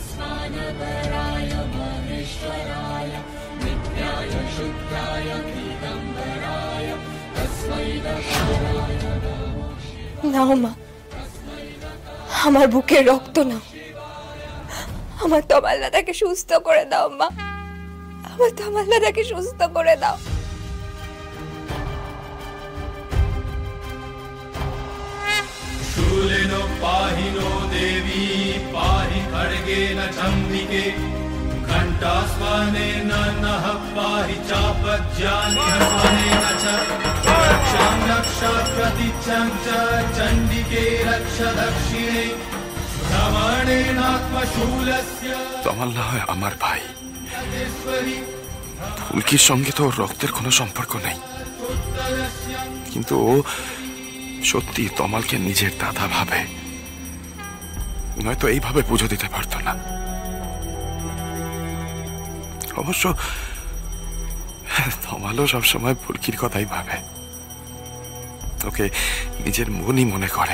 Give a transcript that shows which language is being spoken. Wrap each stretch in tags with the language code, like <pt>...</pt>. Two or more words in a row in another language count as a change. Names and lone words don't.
<bn>নাও মা, আমার বুকের রক্ত নাও, আমার তোমার দাদাকে সুস্থ করে দাও মা, আমার তোমার দাদাকে সুস্থ করে দাও।</bn> <sa>शूलिनो पाहिनो देवी पाहि खड्गेन चम्बिके घण्टास्वानेन नः पाहि चापज्यानेन च रक्षां रक्ष प्रतीचं च चण्डिके रक्ष दक्षिणे भ्रमणेनात्मशूलस्य।</sa> <bn>তমাল না হয় আমার ভাই, ফুলকির সঙ্গে তো ওর রক্তের কোনো সম্পর্ক নেই, কিন্তু ও সত্যি তমালকে নিজের দাদা ভাবে, নয়তো এইভাবে পুজো দিতে পারতো না। অবশ্য তমালও সবসময় ফুলকির কথাই ভাবে, ওকে নিজের মনই মনে করে।</bn>